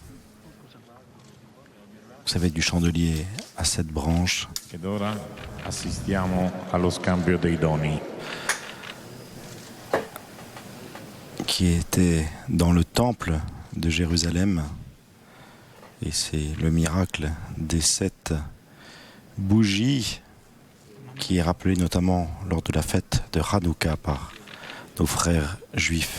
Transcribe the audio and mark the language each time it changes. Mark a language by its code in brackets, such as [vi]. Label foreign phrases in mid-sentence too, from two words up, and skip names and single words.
[fr] Vous savez, du chandelier à 7 branches. [it] Ed ora assistiamo allo scambio dei doni. [fr] Qui était dans le temple de Jérusalem. Et c'est le miracle des 7 bougies qui est rappelé notamment lors de la fête de Hanouka par nos frères juifs.